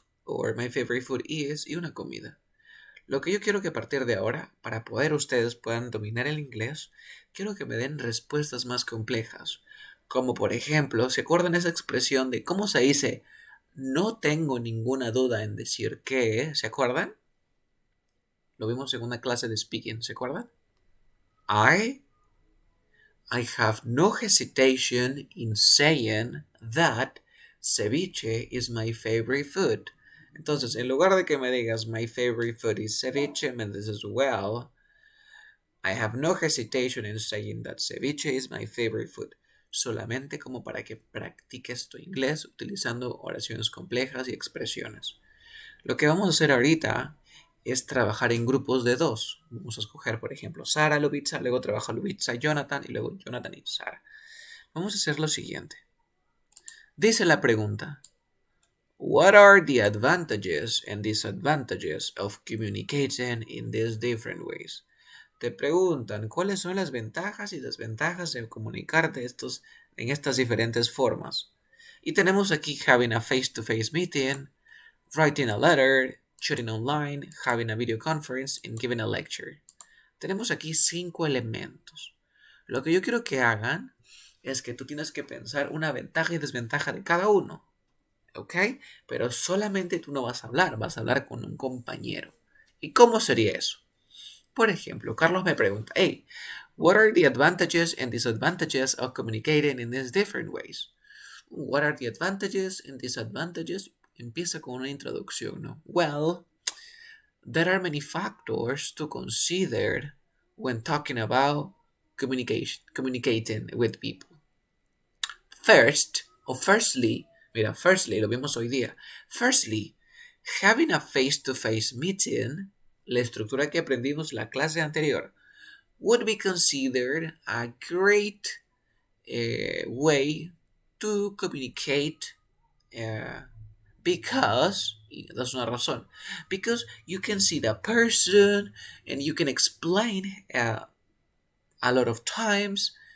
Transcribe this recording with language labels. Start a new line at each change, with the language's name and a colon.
English: Or my favorite food is
Spanish: y una comida. Lo que yo quiero que a partir de ahora, para poder ustedes puedan dominar el inglés, quiero que me den respuestas más complejas. Como por ejemplo, ¿se acuerdan esa expresión de cómo se dice no tengo ninguna duda en decir que? ¿Se acuerdan? Lo vimos en una clase de speaking, ¿se acuerdan?
English: I have no hesitation in saying that ceviche is my favorite food.
Spanish: Entonces, en lugar de que me digas my favorite food is ceviche, me dices,
English: well, I have no hesitation in saying that ceviche is my favorite food.
Spanish: Solamente como para que practiques tu inglés utilizando oraciones complejas y expresiones. Lo que vamos a hacer ahorita es trabajar en grupos de dos. Vamos a escoger, por ejemplo, Sara, Lubitsa, luego trabaja Lubitsa y Jonathan, y luego Jonathan y Sara. Vamos a hacer lo siguiente. Dice la pregunta,
English: What are the advantages and disadvantages of communicating in these different ways?
Spanish: Te preguntan, ¿cuáles son las ventajas y desventajas de comunicarte en estas diferentes formas? Y tenemos aquí
English: having a face-to-face meeting, writing a letter, chatting online, having a video conference, and giving a lecture.
Spanish: Tenemos aquí 5 elementos. Lo que yo quiero que hagan es que tú tienes que pensar una ventaja y desventaja de cada uno. ¿Ok? Pero solamente tú no vas a hablar con un compañero. ¿Y cómo sería eso? Por ejemplo, Carlos me pregunta,
English: hey, what are the advantages and disadvantages of communicating in these different ways? What are the advantages and disadvantages?
Spanish: Empieza con una introducción, ¿no?
English: Well, there are many factors to consider when talking about communicating with people. Firstly,
Spanish: lo vimos hoy día.
English: Firstly, having a face-to-face meeting,
Spanish: la estructura que aprendimos la clase anterior,
English: would be considered a great way to communicate because, y that's
Spanish: una razón,
English: because you can see the person and you can explain a lot of times.